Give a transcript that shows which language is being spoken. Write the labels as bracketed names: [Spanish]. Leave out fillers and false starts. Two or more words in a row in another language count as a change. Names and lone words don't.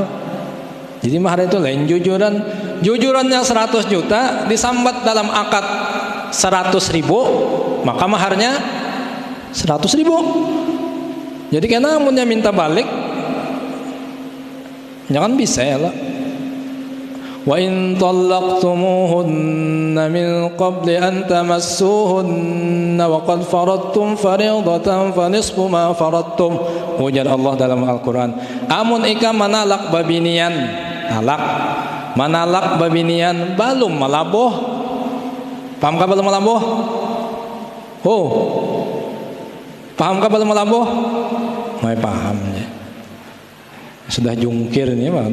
[Banjar] Jadi mahar itu lain jujurannya 100 juta disambat dalam akad 100.000, maka maharnya 100.000. Jadi karena amunnya minta balik jangan bisa ya lah. [Arabic] وإن طلقتموهن من قبل أن تمسوهن وقد فرضتم فريضة فنصف ما فرضتم, [Banjar] ujar Allah dalam Al-Qur'an. Amun ika manalak babinian, manalak babinian balum malaboh. Paham ka balum malaboh? Paham ka balum malaboh? Mai paham ya. Sudah jungkir nih Pak.